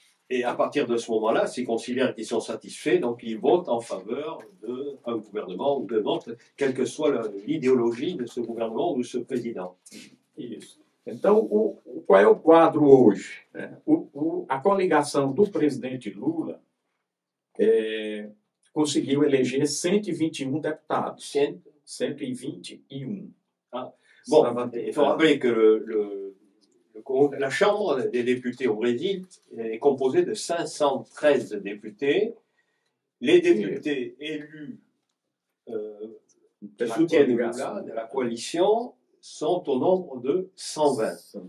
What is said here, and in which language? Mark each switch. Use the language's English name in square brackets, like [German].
[French] Et à partir de ce moment-là, s'ils considèrent qu'ils sont satisfaits, donc ils votent en faveur d'un gouvernement ou d'un autre, quelle que soit l'idéologie de ce gouvernement ou de ce président. [Portuguese] Isso. Então, qual é o quadro hoje? A coligação do presidente Lula conseguiu eleger 121 deputados. 121. Ah. [French] Bon, il faut rappeler que la Chambre des députés au Brésil est composée de 513 députés. Les députés élus qui soutiennent Lula, de la coalition, sont au nombre de 120.